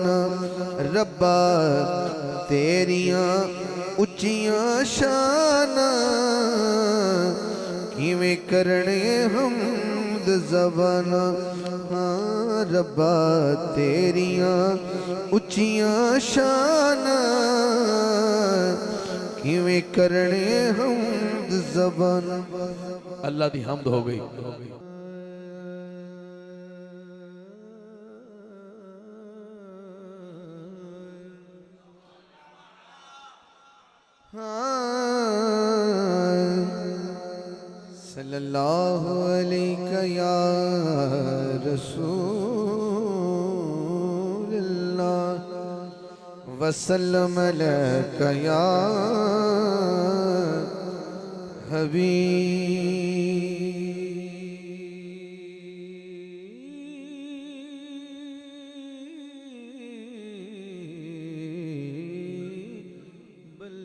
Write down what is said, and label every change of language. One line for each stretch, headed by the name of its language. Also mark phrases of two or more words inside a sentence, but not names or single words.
Punjabi: ਰੱਬਾ ਤੇਰੀਆਂ ਉੱਚੀਆਂ ਸ਼ਾਨਾ, ਕਿਵੇਂ ਕਰਨੇ ਹਮਦ ਜ਼ਬਾਨ। ਹਾਂ ਰੱਬਾ ਤੇਰੀਆਂ ਉੱਚੀਆਂ ਸ਼ਾਨਾ, ਕਿਵੇਂ ਕਰਨੇ ਹਮਦ ਜ਼ਬਾਨ। ਅੱਲਾਹ ਦੀ ਹਮਦ ਹੋ ਗਈ।
Arabic: صلى الله عليك يا رسول الله وسلم عليك يا حبيب